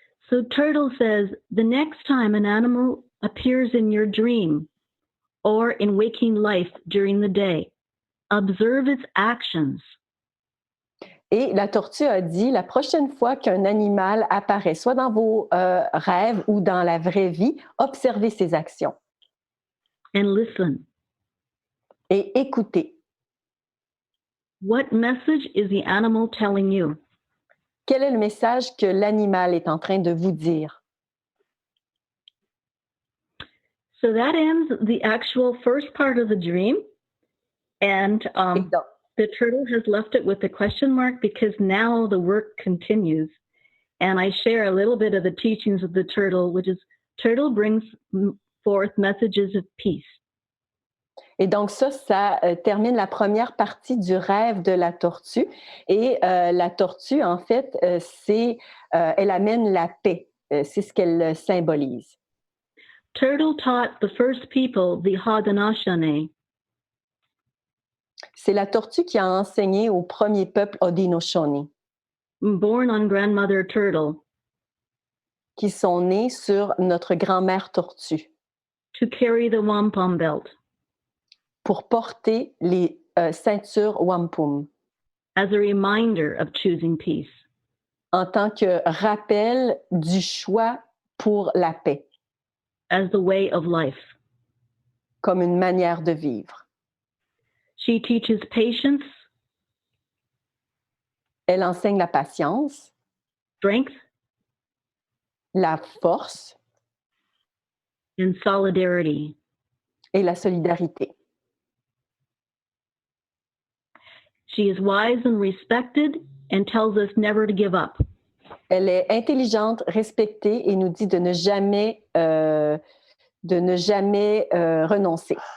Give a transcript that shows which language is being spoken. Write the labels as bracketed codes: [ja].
[en] So Turtle says, the next time an animal appears in your dream or in waking life during the day, observe its actions. [fr] Et la tortue a dit, la prochaine fois qu'un animal apparaît, soit dans vos rêves ou dans la vraie vie, observez ses actions. [en] And listen. [fr] Et écoutez. [en] What message is the animal telling you? [fr] Quel est le message que l'animal est en train de vous dire? [en] So that ends the actual first part of the dream. And the turtle has left it with a question mark because now the work continues. And I share a little bit of the teachings of the turtle, which is turtle brings forth messages of peace. [fr] Et donc ça termine la première partie du rêve de la tortue. Et la tortue, en fait, elle amène la paix. C'est ce qu'elle symbolise. [en] Turtle taught the first people the Haudenosaunee. [fr] C'est la tortue qui a enseigné au premier peuple Haudenosaunee. [en] Born on grandmother turtle. [fr] Qui sont nés sur notre grand-mère tortue. [en] To carry the wampum belt. [fr] Pour porter les ceintures Whampum. [en] As a reminder of choosing peace. [fr] En tant que rappel du choix pour la paix. [en] As the way of life. [fr] Comme une manière de vivre. [en] She teaches patience. [fr] Elle enseigne la patience. [en] Strength. [fr] La force. [en] And solidarity. [fr] Et la solidarité. [en] She is wise and respected and tells us never to give up. [fr] Elle est intelligente, respectée et nous dit de ne jamais renoncer.